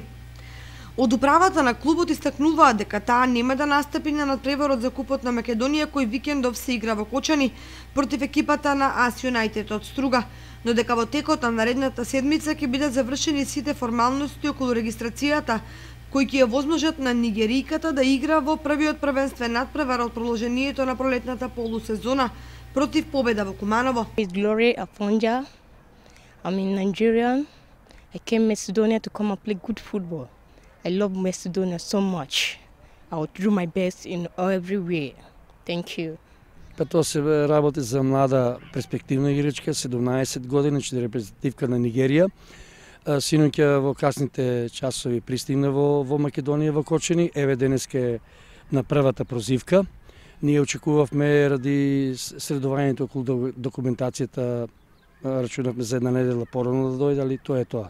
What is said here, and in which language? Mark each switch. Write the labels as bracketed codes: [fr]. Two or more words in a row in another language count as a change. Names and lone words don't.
[mk] Од управата на клубот истакнуваат дека таа нема да настапи на надпреварот за Купот на Македонија кој викендов се игра во Кочани против екипата на АС Юнајтед од Струга, но дека во текот на наредната седмица ќе бидат завршени сите формалности околу регистрацијата кои ќе возможат на нигеријката да игра во првиот првенствен надпревар од продолжението на пролетната полусезона против победа во Куманово. [en] Glory Afonja. I'm in Nigerian. I came Macedonia to come and play good football. I love Macedonia so much. I will do my best in every way. Thank you. [mk] Тоа се работи за млада перспективна играчка, 17 години, че репрезентативка на Нигерија. Синоќа во касните часови пристигна во Македонија, во Кочани. Еве денеска на првата прозивка. Ние очекувавме ради средувањето околу документацијата, рачунавме за една недела порано да дојде, али тоа е тоа.